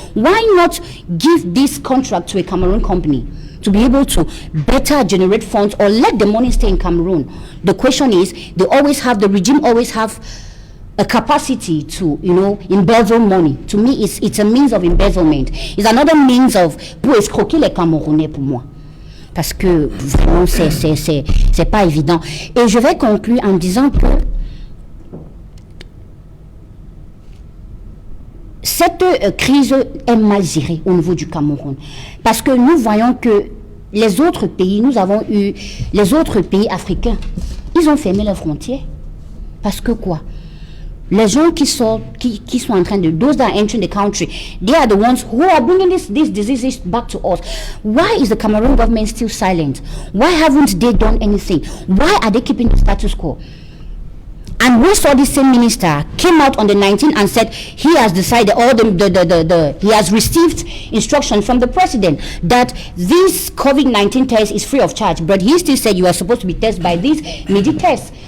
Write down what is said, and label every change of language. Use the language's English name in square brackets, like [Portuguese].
[English] Why not give this contract to a Cameroon company to be able to better generate funds, or let the money stay in Cameroon? The question is, the regime always have a capacity to, embezzle money. To me, it's a means of embezzlement. It's another means of [French] pour escroquer les Camerounais pour moi. Parce que vraiment, c'est pas évident. Et je vais conclure en disant que cette crise est mal gérée au niveau du Cameroun. Parce que nous voyons que les autres pays, les autres pays africains, ils ont fermé leurs frontières. Parce que quoi? Les gens qui sont en train de, [English] those that are entering the country, they are the ones who are bringing these diseases back to us. Why is the Cameroon government still silent? Why haven't they done anything? Why are they keeping the status quo? And we saw this same minister came out on the 19th and said he has decided, he has received instruction from the president that this COVID-19 test is free of charge. But he still said you are supposed to be tested by these immediate tests.